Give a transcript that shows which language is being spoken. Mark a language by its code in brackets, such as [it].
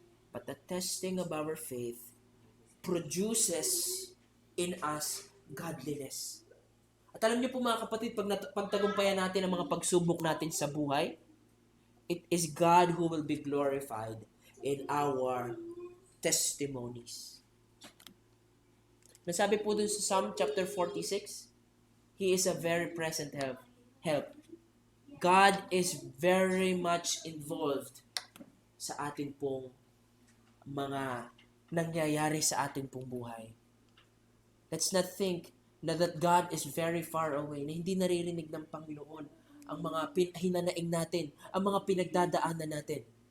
[en] But the testing of our faith produces in us godliness. [tl] At alam niyo po, mga kapatid, pagtagumpayan natin ang mga pagsubok natin sa buhay, [en] it is God who will be glorified in our testimonies. [tl] Nasabi po dun sa [en] Psalm chapter 46, He is a very present help. God is very much involved [tl] sa atin pong mga nangyayari sa atin pong buhay. [en] Let's not think that God is very far away, [tl] na hindi naririnig ng Panginoon ang mga hinanaing natin, ang mga pinagdadaanan natin.